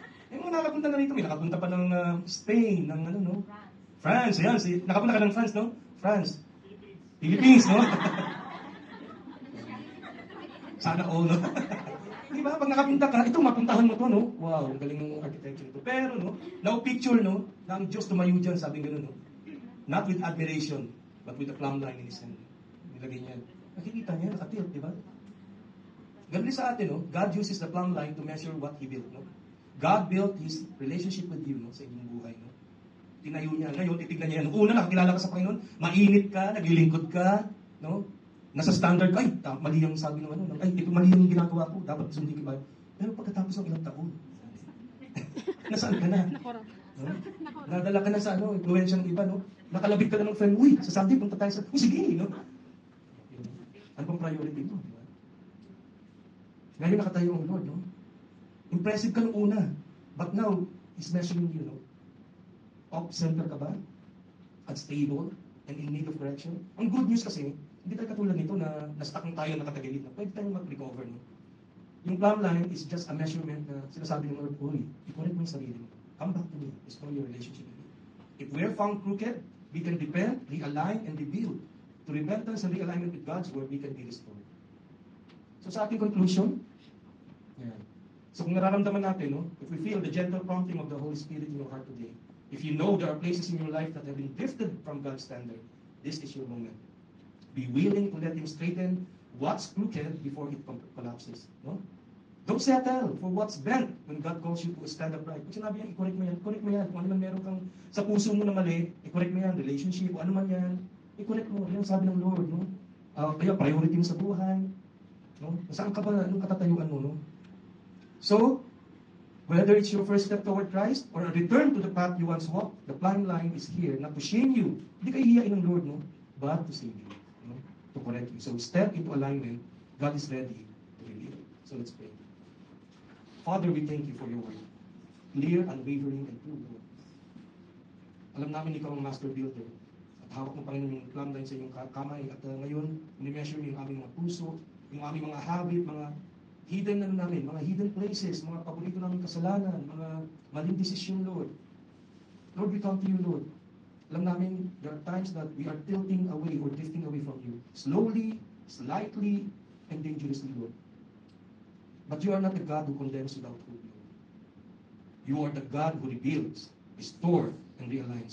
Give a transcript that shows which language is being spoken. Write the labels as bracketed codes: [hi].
[tl] Yung mga nakapunta na rito, may nakapunta pa ng Spain, ng ano, no? France, ayan. Nakapunta ka ng France, no? France. Philippines, no? Sana all, no? Di ba? Pag nakapunta ka, ito, mapuntahan mo to, no? Wow, ang galing ng architecture ito. Pero, no? Now picture, no? Na ang Diyos tumayo dyan, sabi gano'n, no? [en] Not with admiration, but with a plumb line in His hand. [tl] Nilagay niya. Nakikita niya, nakatilt, di ba? Ganun sa atin, no? [en] God uses the plumb line to measure what He built, no? God built His relationship with you, no? [tl] Sa inyong buhay, no? Tinayo niya. Ngayon, titignan niya. Nung una, nakakilala ka sa Panginoon, mainit ka, naglilingkod ka, no? Nasa standard ka, ay, mali yung sabi ng ano, ay, ito mali yung ginagawa ko, dapat sundin ko ba? Pero pagkatapos ng ilang taon, nasaan ka na? Nakorap. No? Nadala ka na sa ano, influensya ng iba, no? Nakalabit ka na ng friend, uy, sa Sunday, punta tayo sa, sige, no? Ano bang priority mo, di ba? Ngayon nakatayo ang Lord, no? [en] Impressive ka nung una, but now, He's measuring you, no? Off-center ka ba? At stable? And in need of correction? [tl] Ang good news kasi, hindi tayo katulad nito na na-stuck tayo nakatagilid na pwede tayong mag-recover, no? Yung plumb line is just a measurement na sinasabi ng Lord, uy, i-correct mo yung sarili mo. [en] Come back to me. Restore your relationship with me. If we're found crooked, we can repent, realign, and rebuild. To repentance and realignment with God's word, we can be restored. [tl] So sa ating conclusion, yan. So kung nararamdaman natin, no, [en] if we feel the gentle prompting of the Holy Spirit in your heart today, if you know there are places in your life that have been drifted from God's standard, this is your moment. Be willing to let Him straighten what's crooked before it collapses. No? Don't settle for what's bent when God calls you to stand upright. [tl] Pag sinabi yan, i-correct mo yan, correct mo yan. Kung ano man meron kang sa puso mo na mali, i-correct mo yan, relationship, o ano man yan, i-correct mo. Yan sabi ng Lord, no? Kaya priority mo sa buhay. No? Saan ka ba, anong katatayuan mo, no? [en] So, whether it's your first step toward Christ or a return to the path you once walked, the plumb line is here, not to shame you. [tl] Hindi kayo hiyain ng Lord, no? [en] But to save you, no? To correct you. So, step into alignment. God is ready to reveal. So, let's pray. Father, we thank you for your word. Clear, unwavering, and true, Lord. [tl] Alam namin ikaw ang master builder. At hawak mo, Panginoon, yung plumb line sa iyong kamay. At ngayon, ni-measure mo yung aming mga puso, yung aming mga habit, mga hidden na namin, mga hidden places, mga paborito namin kasalanan, mga maling desisyon, Lord. [en] Lord, we come to you, Lord. [tl] Alam namin, [en] there are times that we are tilting away or drifting away from you. Slowly, slightly, and dangerously, Lord. But you are not the God who condemns without hope, Lord. You are the God who rebuilds, restores, and realigns.